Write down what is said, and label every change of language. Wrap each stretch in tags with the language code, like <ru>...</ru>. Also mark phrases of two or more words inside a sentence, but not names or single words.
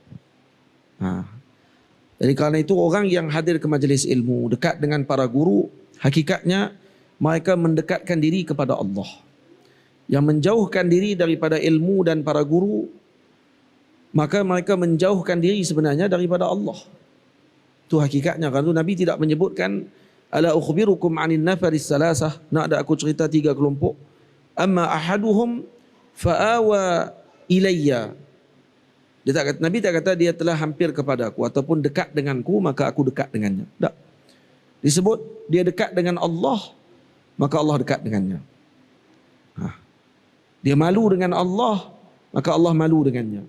<ms>Jadi kerana itu orang yang hadir ke majlis ilmu, dekat dengan para guru, hakikatnya mereka mendekatkan diri kepada Allah. Yang menjauhkan diri daripada ilmu dan para guru, maka mereka menjauhkan diri sebenarnya daripada Allah. Itu hakikatnya. Kerana itu Nabi tidak menyebutkan</ms> <ar>ألا أخبركم عن النفر الثلاثة,</ar> <ms>nak ada aku cerita 3 kelompok.</ms> <ar>أما أحدهم فأوى إليّ.</ar> <ms>Nabi tak kata dia telah hampir kepada aku ataupun dekat denganku maka aku dekat dengannya. Tak. Disebut dia dekat dengan Allah, maka Allah dekat dengannya. Dia malu dengan Allah, maka Allah malu dengannya.</ms>